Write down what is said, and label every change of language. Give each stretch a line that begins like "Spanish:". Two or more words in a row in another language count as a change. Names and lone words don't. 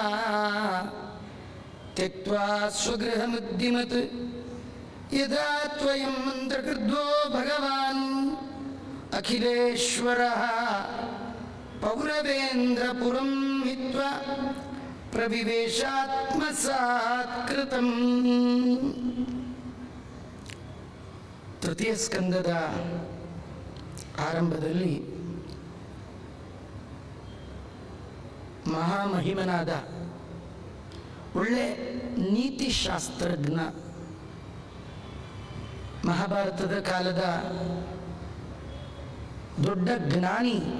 Sanskrit: त्यक्त्वा स्वगृहमुद्दिमत् यदा त्वयं मन्त्रकृद्वो भगवान् अखिलेश्वरः पौरवेन्द्रपुरं हित्वा प्रविवेशात्मसात्कृतम्।
Kannada: ತೃತೀಯ ಸ್ಕಂದದ ಆರಂಭದಲ್ಲಿ ಮಹಾಮಹಿಮನಾದ ಒಳ್ಳೆ ನೀತಿಶಾಸ್ತ್ರಜ್ಞ ಮಹಾಭಾರತದ ಕಾಲದ ದೊಡ್ಡ ಜ್ಞಾನಿ.